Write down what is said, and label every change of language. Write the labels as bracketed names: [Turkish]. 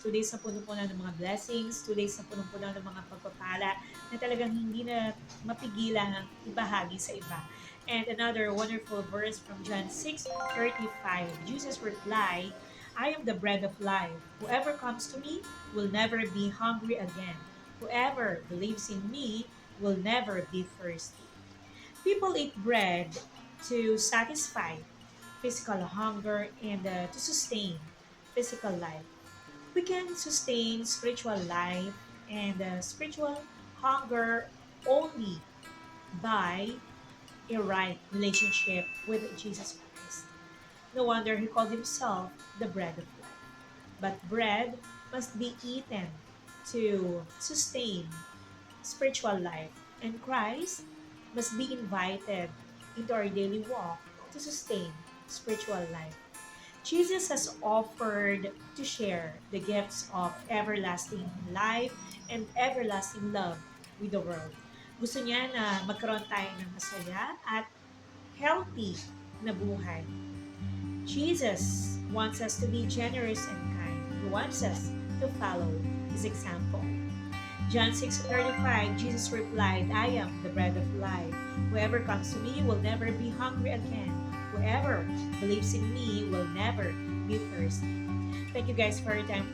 [Filipino] 2 days na puno-puno ng mga blessings, 2 days na puno-puno ng mga pagpapala na talagang hindi na mapigilan ang ibahagi sa iba. [English] And another wonderful verse from John 6:35. Jesus replied, I am the bread of life. Whoever comes to me will never be hungry again. Whoever believes in me will never be thirsty. People eat bread to satisfy physical hunger and to sustain physical life. We can sustain spiritual life and spiritual hunger only by a right relationship with Jesus Christ. No wonder he called himself the bread of life. But bread must be eaten to sustain spiritual life, and Christ must be invited into our daily walk to sustain spiritual life. Jesus has offered to share the gifts of everlasting life and everlasting love with the world. [Filipino] Gusto niya na magkaroon tayo ng masaya at healthy na buhay. [English] Jesus wants us to be generous and kind. He wants us to follow His example. John 6:35, Jesus replied, I am the bread of life. Whoever comes to me will never be hungry again. Whoever believes in me will never be thirsty. Thank you guys for your time.